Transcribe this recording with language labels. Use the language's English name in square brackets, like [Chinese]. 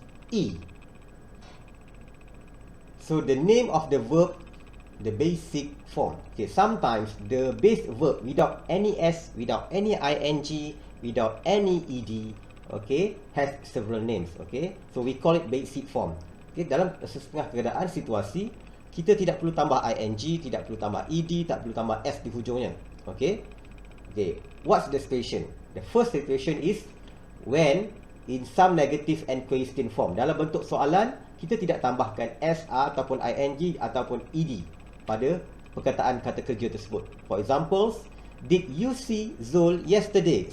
[English] E. So the name of the verb, the basic form. Okay, sometimes the base verb without any S, without any ing, without any ed, okay, has several names. Okay, so we call it basic form. [Malay] Okay, dalam setengah keadaan situasi, kita tidak perlu tambah ing, tidak perlu tambah ed, tak perlu tambah S di hujungnya. [English] Okay, okay. What's the situation? The first situation is when in some negative and question form. [Malay] Dalam bentuk soalan, kita tidak tambahkan S ataupun ing ataupun ed pada perkataan kata kerja tersebut. [English] For examples, did you see Zul yesterday?